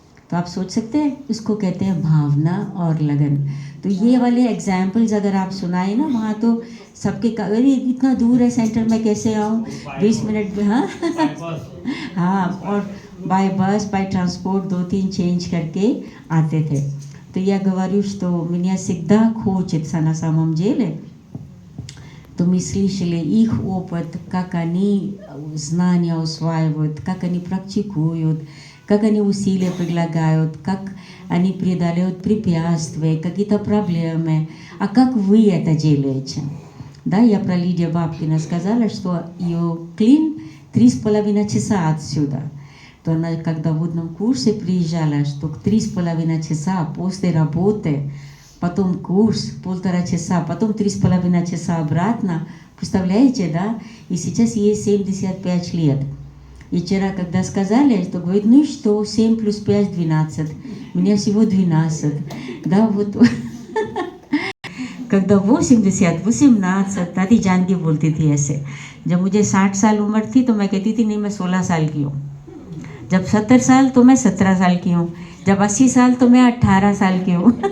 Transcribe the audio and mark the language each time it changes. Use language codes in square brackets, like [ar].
[hi] तो आप सोच सकते हैं, इसको कहते हैं भावना और लगन। तो ये वाले एग्जाम्पल्स अगर आप सुनाए ना, वहाँ तो सबके अरे इतना दूर है सेंटर में कैसे आऊँ 20 मिनट में, हाँ हाँ, और बाय बस, बाय ट्रांसपोर्ट 2-3 चेंज करके आते थे। [ru] То я говорю, что меня всегда хочется на самом деле, то мы слышали их опыт, как они знания усваивают, как они практикуют, как они усилия прилагают, как они преодолевают препятствия, какие-то проблемы, а как вы это делаете. Да, я про Лидию Бабкина сказала, что ее клин 3,5 часа отсюда. То она, когда в водном курсе приезжала, что 3,5 часа после работы, потом курс 1,5 часа, потом 3,5 часа обратно. Представляете, да? И сейчас ей 75 лет. И вчера, когда сказали, что говорит, ну и что, 7 плюс 5 – 12. Мне всего 12. Да, вот. когда [hi] 80, 18, दादी जान के बोलती थी ऐसे। जब मुझे 60 साल उम्र थी तो मैं कहती थी नहीं, मैं 16 साल की हूँ। जब 70 साल तो मैं 17 साल की हूँ। जब 80 साल तो मैं 18 साल की हूँ।